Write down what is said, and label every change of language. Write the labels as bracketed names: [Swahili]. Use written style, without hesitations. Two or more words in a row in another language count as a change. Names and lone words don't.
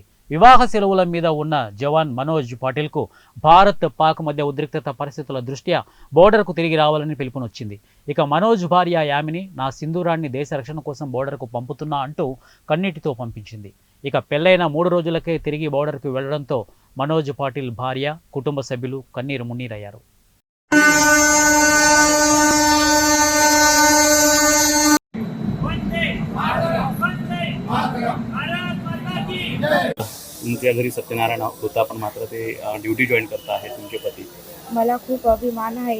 [Telugu] వివాహ సెలవుల మీద ఉన్న జవాన్ మనోజ్ పాటిల్కు భారత్ పాక్ మధ్య ఉద్రిక్తత పరిస్థితుల దృష్ట్యా బోర్డర్కు తిరిగి రావాలని పిలుపునొచ్చింది. ఇక మనోజ్ భార్య యామిని నా సింధూరాన్ని దేశ రక్షణ కోసం బోర్డర్కు పంపుతున్నా అంటూ కన్నీటితో పంపించింది. ఇక పెళ్లైన 3 రోజులకే తిరిగి బోర్డర్కు వెళ్లడంతో మనోజ్ పాటిల్ భార్య, కుటుంబ సభ్యులు కన్నీరు మున్నీరయ్యారు. [Marathi] तुमच्या घरी सत्यनारायण होता पण मात्र ते [English] duty join [Marathi] करता आहे तुमचे पती. मला खूप अभिमान आहे.